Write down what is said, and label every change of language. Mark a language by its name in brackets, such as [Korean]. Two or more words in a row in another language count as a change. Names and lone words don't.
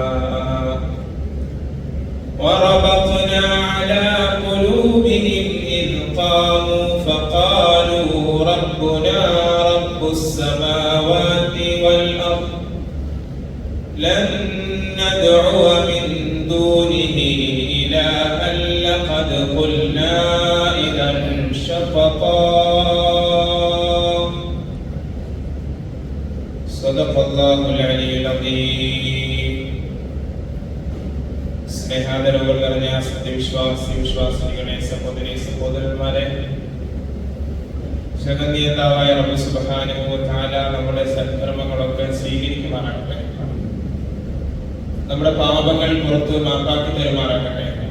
[Arabic] وربطنا على قلوبهم إذ قاموا فقالوا ربنا رب السماوات والأرض لن ندعو من دونه إلها لقد قلنا إذا شططا. صدق الله العلي العظيم. [Malayalam] സ്നേഹാദരവുകൾ നിറഞ്ഞ സത്യവിശ്വാസികളെ, സഹോദരീ സഹോദരന്മാരെ, ജഗന്നിയന്താവായ റബ്ബ് [Arabic] سبحانه وتعالى [Malayalam] നമ്മുടെ സൽക്കർമ്മങ്ങളൊക്കെ സ്വീകരിക്കുമാറാകട്ടെ. നമ്മുടെ പാപങ്ങൾ പുറത്ത് മാപ്പാക്കി തരുമാറാകട്ടെ.